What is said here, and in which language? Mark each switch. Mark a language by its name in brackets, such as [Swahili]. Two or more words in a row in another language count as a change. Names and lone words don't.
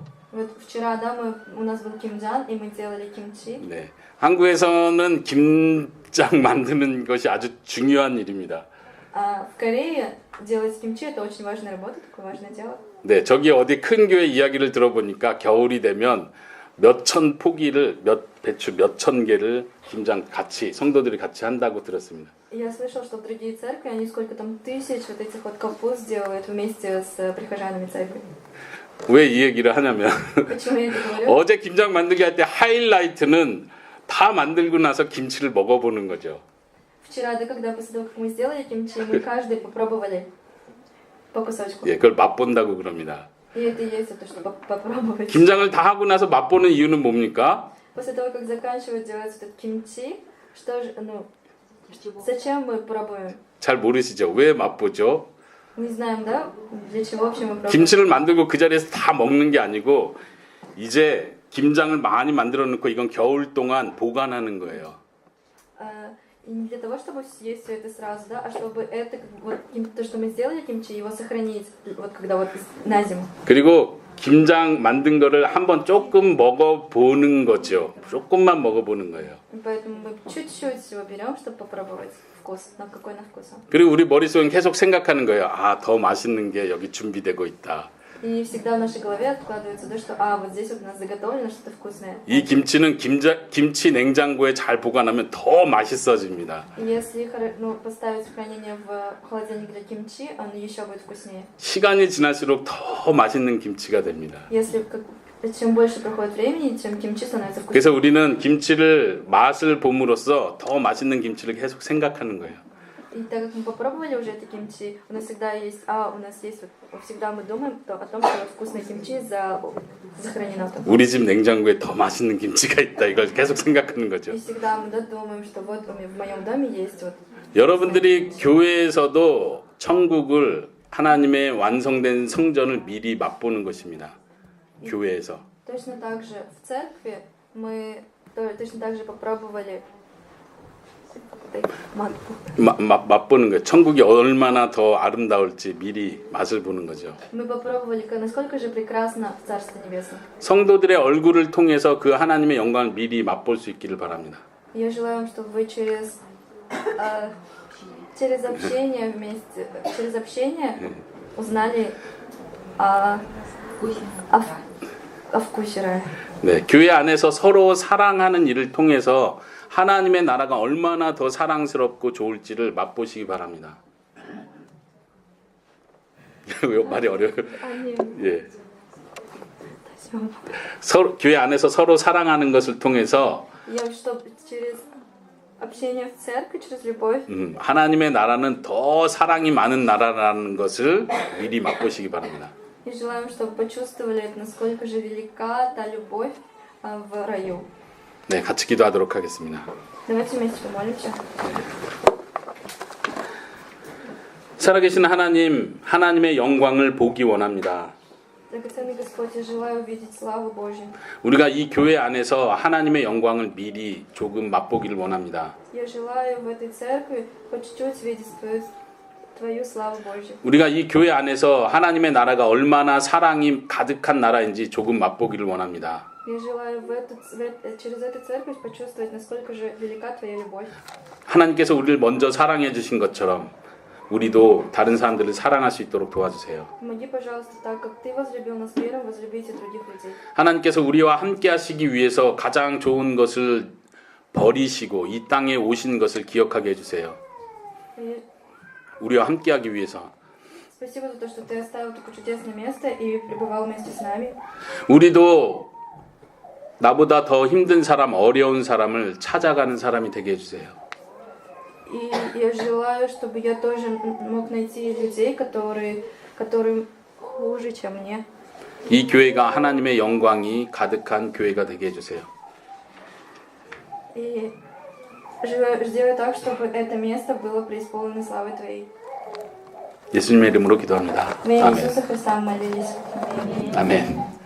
[Russian] Вот вчера, да, у нас был кимджан, и мы делали кимчи. [Korean] 네, 한국에서는 김장 만드는 것이 아주 중요한 일입니다. [Russian] А в Корее делать кимчи это очень важная работа, такое важное дело. [Korean] 네, 저기 어디 큰 교회 이야기를 들어보니까 겨울이 되면 몇천 포기를 배추 몇천 개를 김장 같이 성도들이 같이 한다고 들었습니다. [Russian] Я слышал, что в другие церкви они сколько там тысяч вот этих вот капуст делают вместе с прихожанами церкви. [Korean] 왜 이 얘기를 하냐면 [Russian] Почему я это говорю? [Korean] 어제 김장 만들기 할 때 하이라이트는 다 만들고 나서 김치를 먹어보는 거죠. [Russian] Вчера, да, когда после того, как мы сделали кимчи, мы каждый попробовали по кусочку. [Korean] 예, 그걸 맛본다고 그럽니다. [Russian] И это и есть то, что попробовать. [Korean] 김장을 다 하고 나서 맛보는 이유는 뭡니까? [Russian] После того, как заканчивают делать этот кимчи, что же, зачем мы пробуем? [Korean] 잘 모르시죠? 왜 맛보죠? [Russian] Мы знаем, да, для чего вообще мы пробуем? [Korean] 김치를 만들고 그 자리에서 다 먹는 게 아니고 이제 김장을 많이 만들어 놓고 이건 겨울 동안 보관하는 거예요. [Russian] И не для того, чтобы съесть все это сразу, да, а чтобы это, вот, то, что мы сделали кимчи, его сохранить, вот когда вот на зиму. [Korean] 그리고 김장 만든 거를 한번 조금 먹어보는 거죠. 조금만 먹어보는 거예요. [Russian] Поэтому мы чуть-чуть всего берем, чтобы попробовать вкус, на какой на вкус он. [Korean] 그리고 우리 머릿속엔 계속 생각하는 거예요. 아, 더 맛있는 게 여기 준비되고 있다. [Russian] И всегда в нашей голове откладывается, да, что, вот здесь вот у нас заготовлено что-то вкусное. [Korean] 이 김치는 김치 냉장고에 잘 보관하면 더 맛있어집니다. [Russian] Если поставить в хранение в холодильник для кимчи, он еще будет вкуснее. [Korean] 시간이 지날수록 더 맛있는 김치가 됩니다. [Russian] Если чем больше проходит времени, тем кимчи становится вкуснее. [Korean] 그래서 우리는 김치를 맛을 봄으로써 더 맛있는 김치를 계속 생각하는 거예요. [Russian] И так как мы попробовали уже это кимчи, у нас всегда есть, всегда мы думаем о том, что вкусное кимчи захоронено там. [Korean] 우리 집 냉장고에 더 맛있는 김치가 있다. 이걸 계속 생각하는 거죠. [Russian] И всегда мы думаем, что вот в моем доме есть вот. [Korean] 여러분들이 교회에서도 천국을 하나님의 완성된 성전을 미리 맛보는 것입니다. 교회에서. [Russian] Точно так же в церкви мы точно так же попробовали [Korean] 맛보는 거예요. 천국이 얼마나 더 아름다울지 미리 맛을 보는 거죠. [Russian] Мы попробовали, насколько же прекрасно в Царстве Небесном. [Korean] 성도들의 얼굴을 통해서 그 하나님의 영광을 미리 맛볼 수 있기를 바랍니다. [Russian] Я желаю вам, чтобы вы через общение вместе, через общение узнали о вкусе рая. [Korean] 네, 교회 안에서 서로 사랑하는 일을 통해서 하나님의 나라가 얼마나 더 사랑스럽고 좋을지를 맛보시기 바랍니다. 말이 어려워요. 아니요. 예. 교회 안에서 서로 사랑하는 것을 통해서 [Russian] общение в церкви, через любовь. [Korean] 하나님의 나라는 더 사랑이 많은 나라라는 것을 미리 맛보시기 바랍니다. [Russian] И желаем, чтобы почувствовали, насколько же велика та любовь в раю. [Korean] 네, 같이 기도하도록 하겠습니다. [Russian] Давайте вместе помолимся. [Korean] 살아계신 하나님, 하나님의 영광을 보기 원합니다. [Russian] Драгоценный Господь, я желаю увидеть славу Божью. [Korean] 우리가 이 교회 안에서 하나님의 영광을 미리 조금 맛보기를 원합니다. [Russian] Я желаю в этой церкви по чуть-чуть видеть Твою славу Божью. [Korean] 우리가 이 교회 안에서 하나님의 나라가 얼마나 사랑이 가득한 나라인지 조금 맛보기를 원합니다. [Russian] Я желаю через эту церковь почувствовать, насколько же велика Твоя любовь. [Korean] 하나님께서 우리를 먼저 사랑해 주신 것처럼 우리도 다른 사람들을 사랑할 수 있도록 도와주세요. [Russian] Помоги, пожалуйста, так как Ты возлюбил нас первым, возлюбите других людей. [Korean] 하나님께서 우리와 함께 하시기 위해서 가장 좋은 것을 버리시고 이 땅에 오신 것을 기억하게 해주세요. [Russian] И [Korean] 우리와 함께 하기 위해서. [Russian] спасибо за то, что Ты оставил такое чудесное место и пребывал вместе с нами. [Korean] 우리도 나보다 더 힘든 사람, 어려운 사람을 찾아가는 사람이 되게 해주세요. [Russian] И я желаю, чтобы я тоже мог найти людей, которым хуже, чем мне. [Korean] 이 교회가 하나님의 영광이 가득한 교회가 되게 해주세요. [Russian] И сделай так, чтобы это место было преисполнено славой Твоей. [Korean] 예수님의 이름으로 기도합니다. [Russian] В имя [Korean] 아멘. [Russian] Иисуса Христа мы молились. [Korean] 아멘.